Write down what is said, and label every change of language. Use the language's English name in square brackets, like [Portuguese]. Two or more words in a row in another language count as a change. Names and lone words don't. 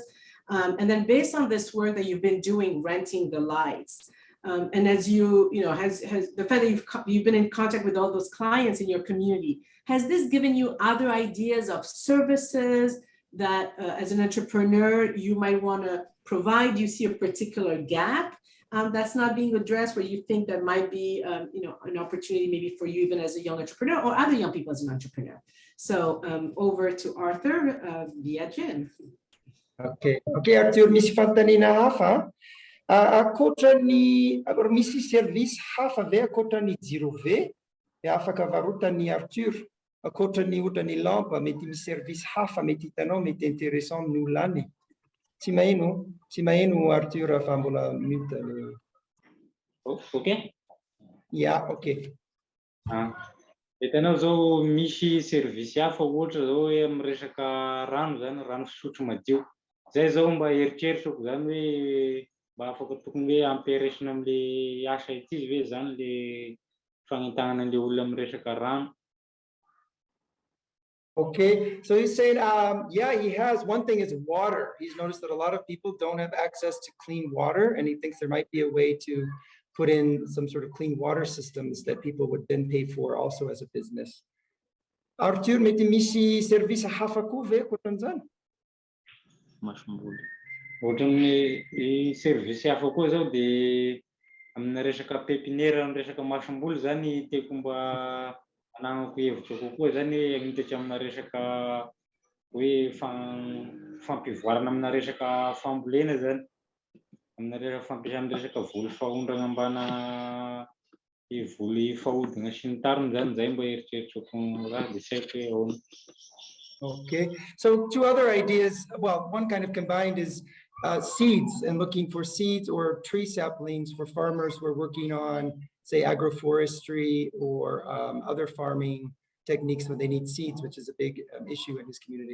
[English] And then based on this work that you've been doing, renting the lights, and as has the fact that you've been in contact with all those clients in your community, has this given you other ideas of services that as an entrepreneur you might want to provide? You see a particular gap that's not being addressed, where you think that might be an opportunity maybe for you even as a young entrepreneur or other young people as an entrepreneur. So over to Arthur via Jen. Okay, Arthur, [Malagasy] misy fanontaniana hafa. Ankoatran'ny misy service hafa ve ankoatran'ny jiro ve afaka varotany Arthur? Ankoatran'ny ohatran'ny lampe mety misy service hafa mety hitanao mety intéressant amin'ny olona any. Tsy maheno Arthur fa mbola mute. [English] Okay. Yeah, okay. [Malagasy] Hitanao zao misy service hafa ohatra zao hoe amin'ny resaka rano zany, rano fisotro madio. Zay zao mba eritreritrako zany hoe mba afaka tokony hoe ampiresina am'le asa ity izy hoe zany le fagnentanana an'le olona amin'ny resaka rano. [English] Okay, so he's saying, yeah, he has. One thing is water. He's noticed that a lot of people don't have access to clean water, and he thinks there might be a way to put in some sort of clean water systems that people would then pay for also as a business. [Malagasy] Arthur, mety misy service hafa koa ve koatran'izany? Ohatran'ny service hafa koa zao de amin'ny resaka pépinière, amin'ny resaka masomboly zany tiako mba ananako hevitra kokoa zany agnitatra amina resaka hoe fampivoarana amina resaka fambolena zany, amina resaka fampiasana resaka voly fahondrana ambana voly fahodina sy ny tariny zany, zay mba eritreritako raha de saiko hoe ahoana. [English] Okay, so two other ideas. Well, one kind of combined is seeds and looking for seeds or tree saplings for farmers who are working on, say, agroforestry or other farming techniques when they need seeds, which is a big issue in his community.